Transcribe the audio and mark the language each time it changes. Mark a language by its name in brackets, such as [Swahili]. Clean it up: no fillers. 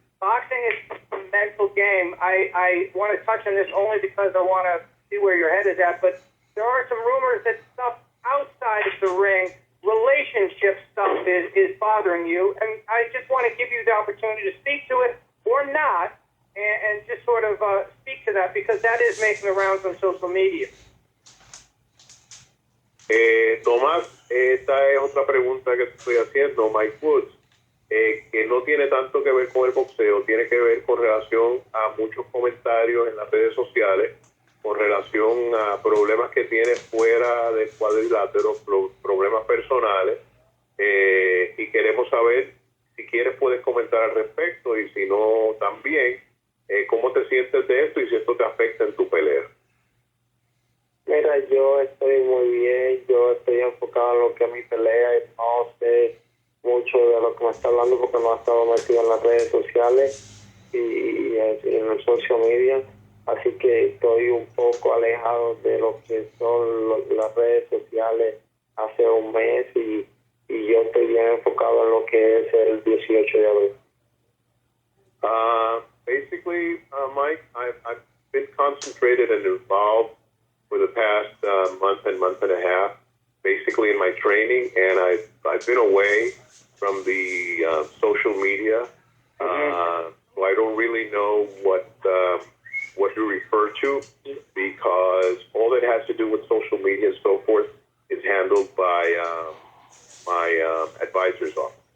[English] Boxing is a mental game. I want to touch on this only because I want to see where your head is at, but there are some rumors that stuff outside of the ring, relationship stuff is bothering you, and I just want to give you the opportunity to speak to it or not, and just sort of speak to that because that is making the rounds on social media. [Spanish] Tomás, esta es otra pregunta que estoy haciendo, Mike Woods, que no tiene tanto que ver con el boxeo, tiene que ver con relación a muchos comentarios en las redes sociales, con relación a problemas que tiene fuera del cuadrilátero, problemas personales, y queremos saber, si quieres puedes comentar al respecto, y si no también, cómo te sientes de esto y si esto te afecta en tu pelea. Mira, yo estoy muy bien, yo estoy enfocado en lo que es mi pelea y no sé mucho de lo que me está hablando porque no he estado metido en las redes sociales y en el social media, así que estoy un poco alejado de lo que son las redes sociales hace un mes y yo estoy bien enfocado en lo que es el 18 de abril. [English] Basically, Mike, I've been concentrated and involved for the past month and a half, basically in my training, and I've been away from the social media, so I don't really know what you refer to, because all that has to do with social media and so forth is handled by my advisor's office.